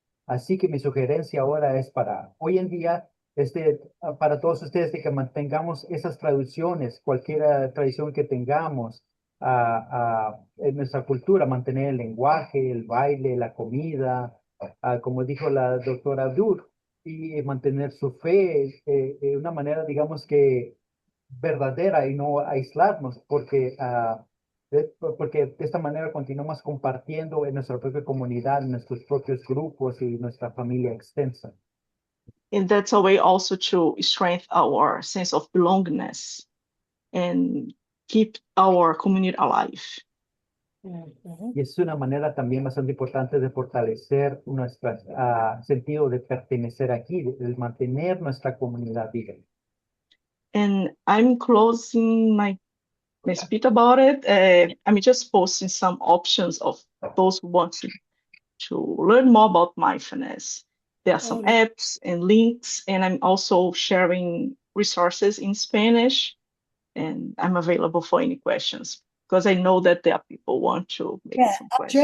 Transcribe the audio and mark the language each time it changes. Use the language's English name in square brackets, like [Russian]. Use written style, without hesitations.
[Spanish] Así que mi sugerencia ahora es hoy en día, para todos ustedes, de que mantengamos esas traducciones, cualquier tradición que tengamos en nuestra cultura, mantener el lenguaje, el baile, la comida, como dijo la doctora Abdool, y mantener su fe de una manera, digamos que verdadera y no aislarnos, porque de esta manera continuamos compartiendo en nuestra propia comunidad, en nuestros propios grupos y nuestra familia extensa. [English] And that's a way also to strengthen our sense of belongingness and keep our community alive. [Spanish] Y es una manera también bastante importante de fortalecer nuestro sentido de pertenecer aquí, de mantener nuestra comunidad viva. [English] And I'm closing my speech about it. I'm just posting some options of those who want to learn more about mindfulness. There are some apps and links, and I'm also sharing resources in Spanish, and I'm available for any questions because I know that there are people who want to make some questions.